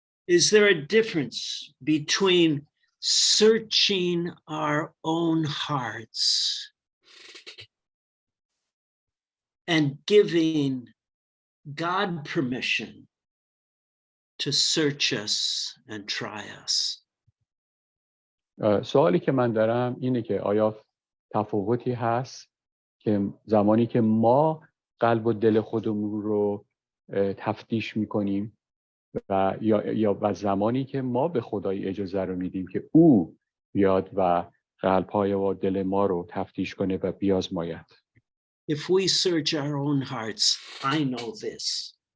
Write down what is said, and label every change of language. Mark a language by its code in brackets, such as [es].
[en] Is there a difference between searching our own hearts and giving God permission to search us and try us? [fa] سوالی که من دارم اینه که آیا تفاوتی هست که زمانی که ما قلب و دل خودمون رو تفتیش میکنیم و زمانی که ما به خدای اجازه رو میدیم که او بیاد و قلب‌های و دل ما رو تفتیش کنه و بیازماید. [en] If we search our own hearts, I know this.